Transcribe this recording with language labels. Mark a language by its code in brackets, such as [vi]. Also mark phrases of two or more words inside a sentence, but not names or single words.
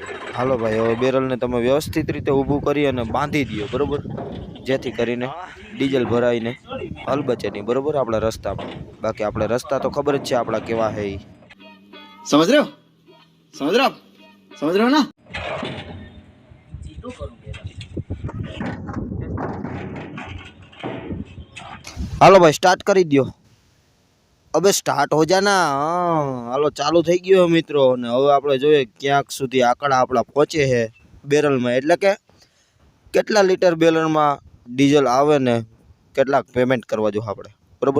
[gu] હાલો ભાઈ, હવે બેરલને તમે વ્યવસ્થિત રીતે ઊભું કરી અને બાંધી દો, બરોબર, જેથી કરીને ડીઝલ ભરાઈને હલબચે નહીં, બરોબર, આપણા રસ્તામાં। બાકી આપણે રસ્તા તો ખબર જ છે આપણા કેવા હે। [hi] समझ रहे हो ना। [gu] હાલો ભાઈ, સ્ટાર્ट કરી દો। [hi] अबे स्टार्ट हो जाना। [gu] हालो चालू થઈ ગયો મિત્રો, અને હવે આપણે જોઈએ ક્યાંક સુધી આંકડા આપણા પહોંચે છે બેરલમાં, એટલે કે કેટલા લીટર બેરલમાં ડીઝલ આવે ને કેટલાક પેમેન્ટ કરવા જો આપણે, બરોબર।